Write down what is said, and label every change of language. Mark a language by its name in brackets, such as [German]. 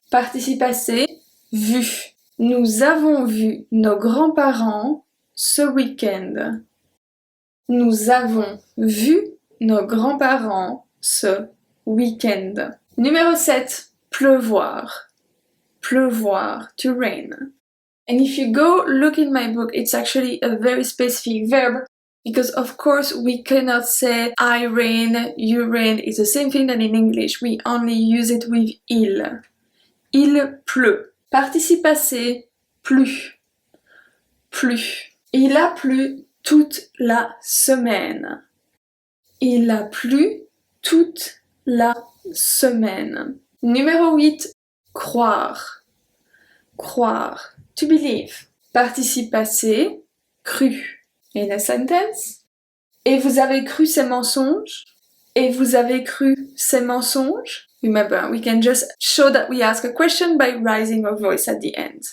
[French] Participe passé, vu. Nous avons vu nos grands-parents ce week-end. Nous avons vu nos grands-parents ce week-end. Numéro 7, pleuvoir. Pleuvoir, [English] to rain. And if you go look in my book, it's actually a very specific verb because of course we cannot say I rain, you rain. It's the same thing than in English. We only use it with il. [French] Il pleut. Participe passé, plus. Plus. Il a plu toute la semaine. Il a plu toute la semaine. Numéro 8, croire. Croire. [English] To believe. [French] Participe passé, cru. [English] In a sentence. [French] Et vous avez cru ces mensonges? Et vous avez cru ces mensonges? [English] Remember, we can just show that we ask a question by raising our voice at the end.